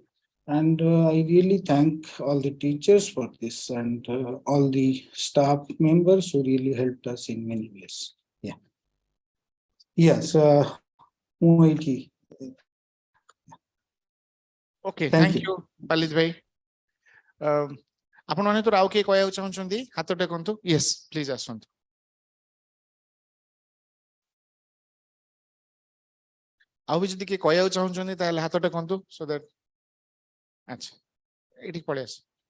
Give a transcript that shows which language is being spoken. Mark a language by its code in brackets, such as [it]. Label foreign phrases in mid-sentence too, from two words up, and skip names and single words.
[en] And I really thank all the teachers for this and all the staff members who really helped us in many ways. Yeah. Yes. Muiki. Okay, Thank thank you, Palit bhai. [or] ଆପଣ ମାନେ ତ ଆଉ କିଏ କହିବାକୁ ଚାହୁଁଛନ୍ତି ହାତ ଟେକନ୍ତୁ. [en] Yes, please [or] ଆସନ୍ତୁ. ଆଉ ବି ଯଦି କିଏ କହିବାକୁ ଚାହୁଁଛନ୍ତି ତାହେଲେ ହାତ ଟେକନ୍ତୁ [en] so that [or] ଆଚ୍ଛା ଏଠିକି ପଳେଇ ଆସ.